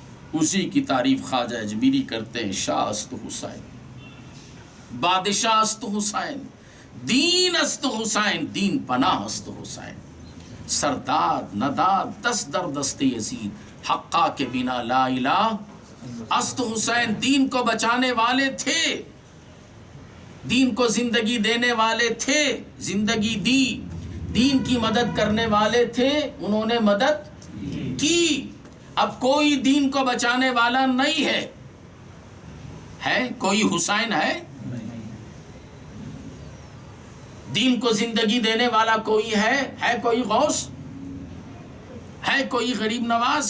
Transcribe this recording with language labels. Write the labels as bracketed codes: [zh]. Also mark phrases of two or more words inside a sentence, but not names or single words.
[ur] اسی کی تعریف خواجہ اجمیری کرتے ہیں، [fa] شاہ است حسین، بادشاہ است حسین، دین است حسین، دین پناہ است حسین، سرداد نداد دست در دست یزید، حقا کے بنا [ar] لا الہ [fa] است حسین۔ [ur] دین کو بچانے والے تھے، دین کو زندگی دینے والے تھے، زندگی دی، دین کی مدد کرنے والے تھے، انہوں نے مدد کی۔ اب کوئی دین کو بچانے والا نہیں ہے کوئی حسین دین کو زندگی دینے والا کوئی ہے کوئی غوث ہے، کوئی غریب نواز؟